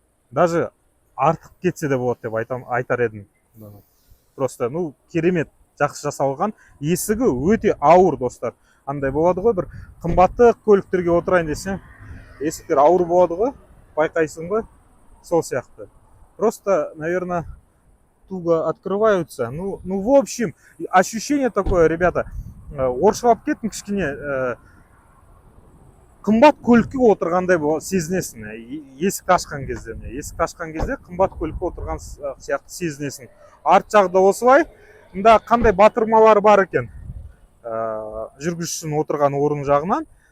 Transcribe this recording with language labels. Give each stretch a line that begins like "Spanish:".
Kazakh: Даже артық кетсе де болады деп айтар едім. Просто, керемет, жақсы жасалған. Есігі өте ауыр, достар. Андай болады ғой, бір қымбатты көліктерге отырайын десем, есіктер ауыр болады ғой, байқайсың ғой, сол сияқты.
Russian: Просто, наверное, туго открываются. В общем, ощущение такое, ребята,
Kazakh: оршылап кеттім кішкене, қымбат көлікке отырғандай сезінесің. Есік ашқан кезде қымбат көлікке отырған сияқты сезінесің. Арт жағда осылай, мұнда қандай батырмалар бар екен, жүргізушінің отырған орын жағынан.